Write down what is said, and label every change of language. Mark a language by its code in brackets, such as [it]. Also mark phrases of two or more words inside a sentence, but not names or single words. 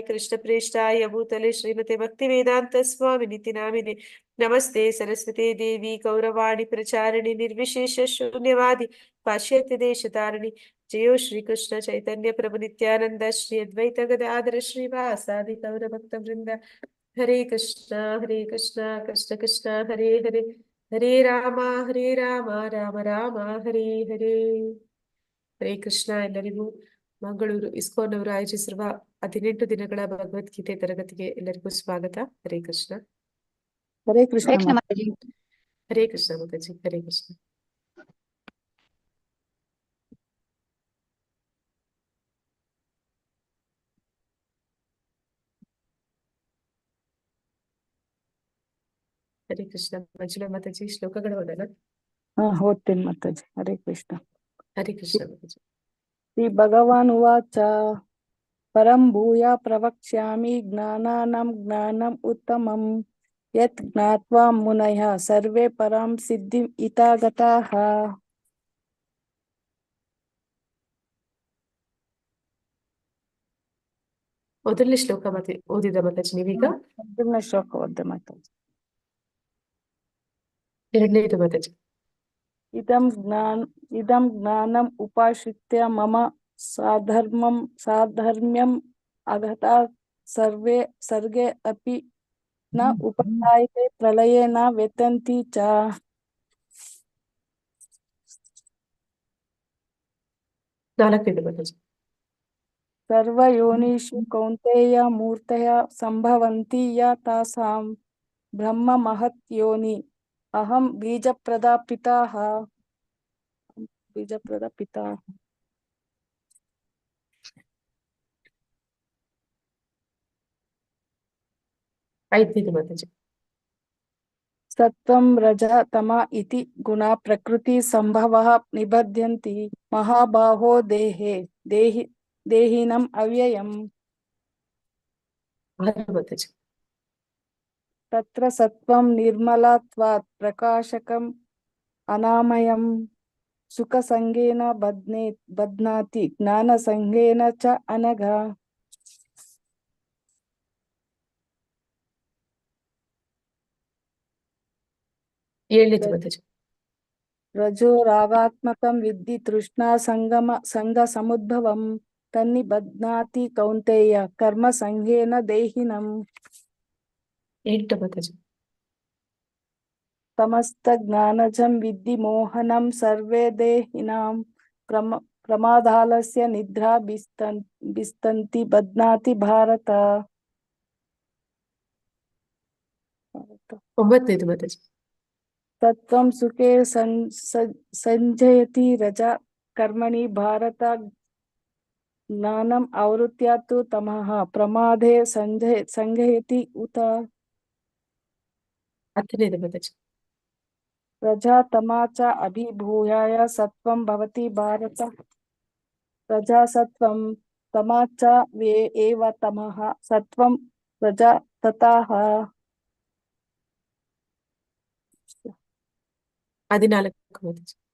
[sa] कृष्णप्रेष्ठाय भूतले श्रीमते भक्तिवेदान्त स्वामिनिति नामिने नमस्ते सरस्वते देवी गौरवाणी प्रचारिणि निर्विशेष शून्यवादी पाश्चात्य देशतारिणि जयो श्री कृष्ण चैतन्य प्रभु नित्यानंद श्री अद्वैत गदाधर श्रीवासादि गौरभक्त वृंद हरे कृष्ण कृष्ण कृष्ण हरे हरे हरे राम राम राम ಹರೇ ಹರೇ ಹರೇ ಕೃಷ್ಣ. [kn] ಎಲ್ಲರಿಗೂ ಮಂಗಳೂರು ಇಸ್ಕಾನ್ ಅವರು ಆಯೋಜಿಸಿರುವ 18 ದಿನಗಳ ಭಗವದ್ಗೀತೆ ತರಗತಿಗೆ ಎಲ್ಲರಿಗೂ ಸ್ವಾಗತ. ಹರೇ ಕೃಷ್ಣ. ಹರೇ ಕೃಷ್ಣ ಹರೇ ಕೃಷ್ಣ ಮಾತಾಜಿ. ಹರೇ ಕೃಷ್ಣ ಮಾತಾಜಿ. ಹರೇ ಕೃಷ್ಣ. ಹರೇ ಕೃಷ್ಣ. ಮಂಜುಳಾ ಮಾತಾಜಿ ಶ್ಲೋಕಗಳು ಓದೋಣ. ಓದ್ತೇನೆ ಮಾತಾಜಿ. ಹರೇ ಕೃಷ್ಣ. ಹರೇ ಕೃಷ್ಣ ಮಾತಾಜಿ. [sa] ಶ್ರೀ ಭಗವಾನ್ ಉವಾಚ ಪರಂ ಭೂಯ ಪ್ರವಕ್ಷ್ಯಾಮಿ ಜ್ಞಾನಾನಂ ಜ್ಞಾನಂ ಉತ್ತಮಂ ಯತ್ ಜ್ಞಾತ್ವಾ ಮುನಯಃ ಸರ್ವೇ ಪರಾಂ ಸಿದ್ಧಿಂ ಇತಾಗತಾಃ. [kn] ಮೊದಲನೇ ಶ್ಲೋಕ ಓದಿದ ಮಾತಾಜಿ ನೀವೀಗ. ಮೊದಲನೇ ಶ್ಲೋಕ ಓದ್ದೆ ಮಾತಾಜಿ. ಎರಡನೇದು ಮಾತಾಜಿ. [sa] ಇದಂ ಜ್ಞಾನಂ ಉಪಾಶ್ರಿತ್ಯ ಮಮ ಸಾಧರ್ಮ್ಯಂ ಅಗತಾ ಸರ್ಗೆ ಅಪಿ ನ ಉಪಜಾಯತೆ ಪ್ರಳಯೇ ನ ವ್ಯತಂತಿ ಚ. [kn] ನಾಲ್ಕನೇದು ಮಾತಾಜಿ. [sa] ಸರ್ವಯೋನಿಷು ಕೌಂತೆಯ ಮೂರ್ತಯ ಸಂಭವಂತಿ ಯ ತಾಸಾಂ ಬ್ರಹ್ಮ ಮಹತ್ ಯೋನಿ ಅಹಂ ಬೀಜಪ್ರದ ಪಿತಾಃ. [kn] ಐದನೇದು ಮಾತಾಜಿ. [sa] ಸತ್ವಂ ರಜ ತಮ ಇತಿ ಗುಣ ಪ್ರಕೃತಿ ಸಂಭವಃ ನಿಬಧ್ಯಂತಿ ಮಹಾಬಾಹೋ ದೇಹಿನಂ ಅವ್ಯಯಂ. [kn] ಆರು ಮಾತಾಜಿ. [sa] ತತ್ರ ಸತ್ವಂ ನಿರ್ಮಲತ್ವಾತ್ ಅನಾಮಯಂ ಸುಖಸಂಗೇನ ಬಧ್ನಾತಿ ಜ್ಞಾನಸಂಗೇನ ಚ ಅನಘ. [kn] ಏಳನೇದು ಮಾತಾಜಿ. [sa] ರಜೋ ರಾಗಾತ್ಮಕಂ ವಿದ್ಧಿ ತೃಷ್ಣಾ ಸಂಗ ಸಮುದ್ಭವಂ ತನ್ನಿ ಬಧ್ನಾತಿ ಕೌಂತೆಯ ಕರ್ಮ ಸಂಗೇನ ದೇಹಿನಂ. [kn] 8 ಮಾತಾಜಿ. [sa] ತಮಸ್ತ ಜ್ಞಾನಜಂ ವಿದ್ಧಿ ಮೋಹನಂ ಸರ್ವೇ ದೇಹಿನಾಂ ಪ್ರಮಾದಾಲಸ್ಯ ನಿದ್ರಾ ಬಿಸ್ತಂತಿ ಬಧ್ನಾತಿ ಭಾರತ. [kn] 9ನೇದು ಮಾತಾಜಿ. [sa] ತತ್ವಂ ಸುಖೇ ಸಂಜಯತಿ ರಜಾ ಕರ್ಮಣಿ ಭಾರತ ಜ್ಞಾನಂ ಆವೃತ್ಯ ತು ತಮಃ ಪ್ರಮಾದೇ ಸಂಜಯತಿ ಉತ. [kn] 10ನೇದು ಮಾತಾಜಿ. [sa] ರಜಾ ತಮಾ ಚ ಅಭಿಭೂಯಾಯ ಸತ್ವಂ ಭವತಿ ಭಾರತ. ರಜಾ ಸತ್ವಂ ತಮಾ ಚ ಏವ ತಮಃ ಸತ್ವಂ ರಜಾ ತತಃ. [kn] 14 ಮಾತಾಜಿ.